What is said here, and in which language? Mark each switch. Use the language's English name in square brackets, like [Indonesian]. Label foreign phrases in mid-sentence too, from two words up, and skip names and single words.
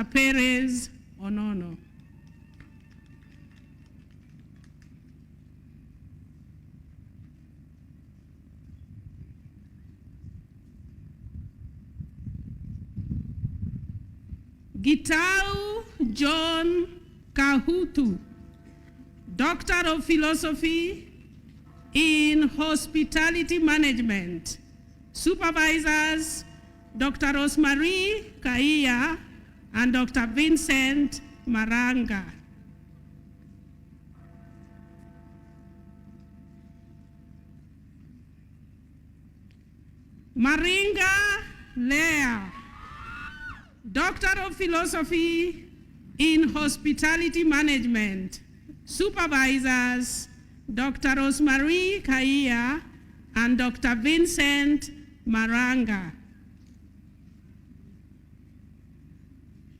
[English] Perez Onono. Gitau John Kahutu, Doctor of Philosophy in Hospitality Management. Supervisors, Dr. Rosemary Kaiya and Dr. Vincent Maranga. Maringa Lea, Doctor of Philosophy in Hospitality Management. Supervisors, Dr. Rosemary Kaiya and Dr. Vincent Maranga.